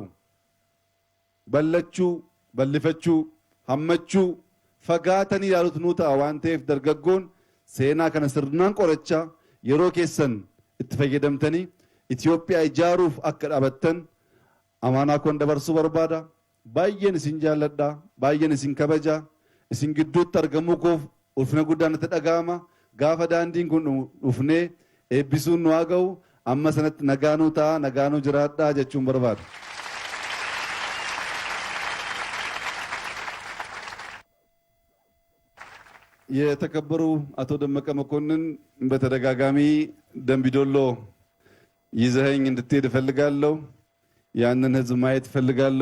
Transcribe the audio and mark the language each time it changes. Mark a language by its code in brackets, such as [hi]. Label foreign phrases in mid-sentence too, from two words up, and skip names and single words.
[om] Ballachuu, ballifachuu, hammachuu, fagaatanii ilaalutu nuu ta'a waan ta'eef dargaggoon seenaa kana sirnaan qorachaa yeroo keessan itti fayyadamtanii Itoophiyaa ijaaruuf akka dhaabattan amaanaa koon dabarsuu barbaada. Baay'een isin jaalladha, baay'een isin kabaja, isin gidduutti argamuu koof ulfina guddaan natti dhaga'ama. Gaafa daandiin kun dhufnee eebbisuun nu haa ga'u amma sanatti nagaanuu ta'a, nagaanuu jiraadhaa jechuun barbaada. [am] የተከበሩ አቶ ደመቀ መኮንን በተደጋጋሚ ደምቢዶሎ ይዘኸኝ እንድትሄድ እፈልጋለሁ፣ ያንን ህዝብ ማየት እፈልጋለሁ